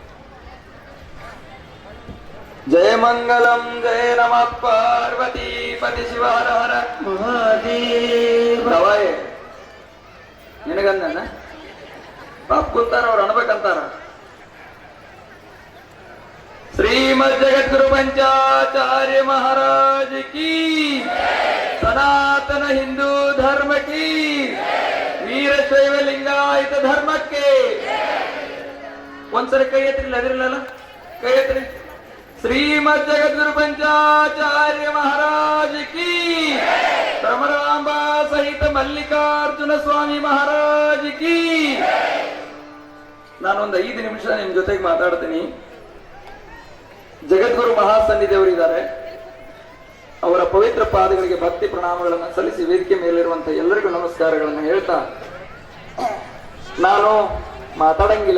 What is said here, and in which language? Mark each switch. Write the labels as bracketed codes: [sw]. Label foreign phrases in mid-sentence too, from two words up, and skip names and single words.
[sa] ಜಯ ಮಂಗಲಂ ಜಯ ನಮಃ ಪಾರ್ವತಿ ಪತಿ ಶಿವ ಹರ ಹರ ಮಹಾದೇವ. [kn] ದವಾಯೆ ನಿನಗಂದನ ಪಾಪ ಕುಂತಾರ, ಅವ್ರು ಅನ್ಬೇಕಂತಾರ. ಶ್ರೀಮದ್ ಜಗದ್ಗುರು [hi] पंचाचार्य महाराज की, सनातन हिंदू धर्म की, वीरशैव लिंगायत [kn] धर्मಕ್ಕೆ ಒಂದ್ಸರಿ ಕೈ ಎತ್ತಿರಲಿಲ್ಲ, ಅದಿರಲಿಲ್ಲ ಕೈ ಎತ್ತಿರಿ. [hi] श्रीमद् जगद्गुरु पंचाचार्य महाराज की, भ्रमरांबा सहित मल्लिकार्जुन स्वामी महाराज की. [kn] ನಾನೊಂದು 5 ನಿಮಿಷ ನಿಮ್ ಜೊತೆಗೆ ಮಾತಾಡ್ತೀನಿ. ಜಗದ್ಗುರು ಮಹಾಸನ್ನಿಧಿಯವರಿದ್ದಾರೆ. ಅವರ ಪವಿತ್ರ ಪಾದಗಳಿಗೆ ಭಕ್ತಿ ಪ್ರಣಾಮಗಳನ್ನು ಸಲ್ಲಿಸಿ ವೇದಿಕೆ ಮೇಲಿರುವಂತಹ ಎಲ್ಲರಿಗೂ ನಮಸ್ಕಾರಗಳನ್ನು ಹೇಳ್ತಾ, ನಾನು ಮಾತಾಡಂಗಿಲ್ಲ.